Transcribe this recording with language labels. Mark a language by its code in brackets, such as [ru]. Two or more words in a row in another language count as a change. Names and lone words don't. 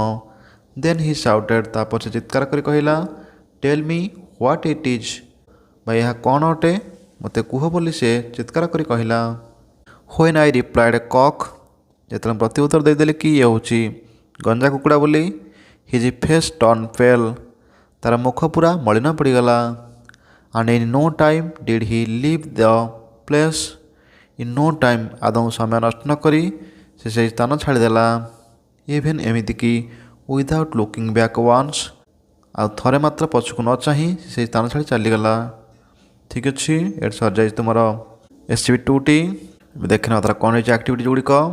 [en] Then he shouted [or] ତାପରେ ସେ ଚିତ୍କାର କରି କହିଲା, [en] Tell me what it is, [or] ବା ଏହା କ'ଣ ଅଟେ ମୋତେ କୁହ ବୋଲି ସେ ଚିତ୍କାର କରି କହିଲା। [en] When I replied cock, [or] ଯେତେବେଳେ ପ୍ରତ୍ୟୁତ୍ତର ଦେଇଦେଲେ କି ଇଏ ହେଉଛି ଗଞ୍ଜା କୁକୁଡ଼ା ବୋଲି, [en] his face turned pale, [or] ତାର ମୁଖ ପୁରା ମଳିନ ପଡ଼ିଗଲା। [en] And in no time did he leave the place, in no time [or] ଆଦୌ ସମୟ ନଷ୍ଟ ନ କରି ସେ ସେହି ସ୍ଥାନ ଛାଡ଼ିଦେଲା। ଇଭେନ୍ ଏମିତିକି [en] without looking back once, [or] ଆଉ ଥରେ ମାତ୍ର ପଛକୁ ନ ଚାହିଁ ସେହି ସ୍ଥାନ ଛାଡ଼ି ଚାଲିଗଲା। ଠିକ୍ ଅଛି, ଏଠି ସରିଯାଇଛି ତୁମର SCB2ଟି। ଦେଖିନେବା ତାର କ'ଣ ହେଇଛି ଆକ୍ଟିଭିଟି ଗୁଡ଼ିକ।